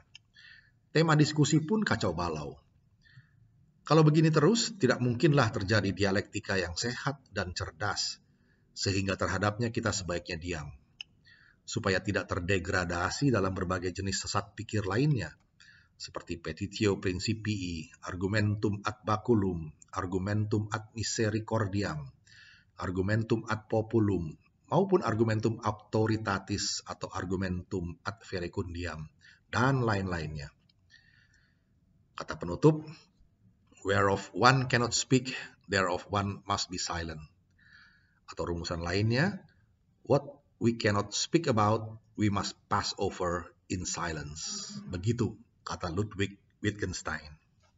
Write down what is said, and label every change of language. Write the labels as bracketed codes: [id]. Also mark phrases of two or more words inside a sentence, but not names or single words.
[id] Tema diskusi pun kacau balau. Kalau begini terus, tidak mungkinlah terjadi dialektika yang sehat dan cerdas, sehingga terhadapnya kita sebaiknya diam, supaya tidak terdegradasi dalam berbagai jenis sesat pikir lainnya, seperti [la] petitio principii, argumentum ad baculum, argumentum ad misericordiam, argumentum ad populum, [id] maupun [la] argumentum autoritatis [id] atau [la] argumentum ad verecundiam, [id] dan lain-lainnya. Kata penutup, [en] whereof one cannot speak, thereof one must be silent. [id] Atau rumusan lainnya, [en] what we cannot speak about, we must pass over in silence. [id] Begitu kata Ludwig Wittgenstein.